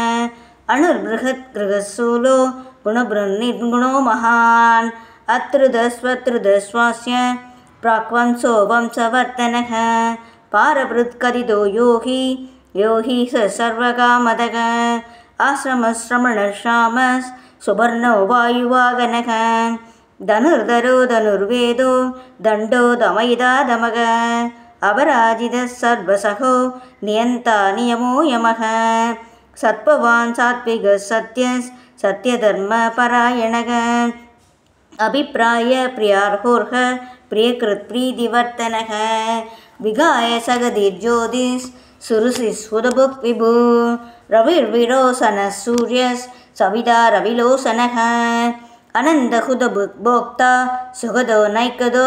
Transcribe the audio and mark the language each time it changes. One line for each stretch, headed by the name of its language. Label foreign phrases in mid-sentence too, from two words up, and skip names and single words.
Sanskrit: अणुर्बृहद्गृहशूलो गुणबृन्निर्गुणो महान् अत्रुदस्वत्रुदस्वास्य प्राक्वंशो वंशवर्धनः पारभृत्कथितो यो हि स सर्वकामदः आश्रमश्रमणश्यामस् सुवर्णो वायुवागनः धनुर्धरो धनुर्वेदो दण्डो दमयिता दमः अपराजितः सर्वसहो नियन्ता नियमो यमः सद्भावन् सात्विक सत्यस् सत्यधर्म परायणः अभिप्राय प्रियार्होऽर्ह प्रियकृत् प्रीतिवर्धनः विहाय सगतिर्ज्योतिस् सुरुचिर्हुतभुक् विभु रविर्विरोचन सूर्यस् सविता रविलोचनः अनन्तहुतभुक् भोक्ता सुखदो नैकदो